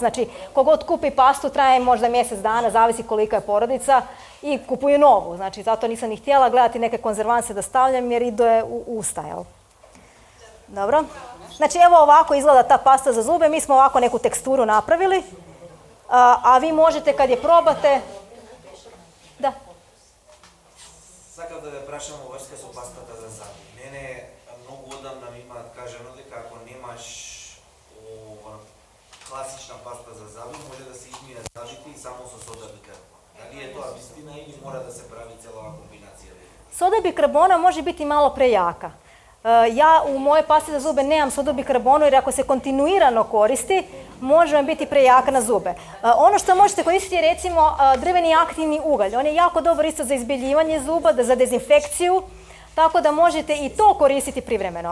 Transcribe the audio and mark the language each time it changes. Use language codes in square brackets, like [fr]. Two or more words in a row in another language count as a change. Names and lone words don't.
[bs] Znači kogod kupi pastu traje možda mjesec dana, zavisi kolika je porodica i kupuju novu. Znači zato nisam ni htjela gledati neke konzervanse da stavljam jer ide u usta, jel? Dobro. Znači evo ovako izgleda ta pasta za zube, mi smo ovako neku teksturu napravili, a vi možete kad je probate... Da. [mk] Сакав да ве прашам во врска со пастата за заби. Мене многу одамна ми има кажано дека ако немаш класична паста за заби, може да се измине забите и само со сода бикарбона. Дали е тоа вистина или мора да се прави цела ова комбинација? [bs] Soda bikarbona može biti malo prejaka. Ja u moje pasti za zube nemam sodu bikarbonu jer ako se kontinuirano koristi, može vam biti prejaka na zube. Ono što možete koristiti je recimo drveni aktivni ugalj. On je jako dobar isto za izbjeljivanje zuba, za dezinfekciju, tako da možete i to koristiti privremeno.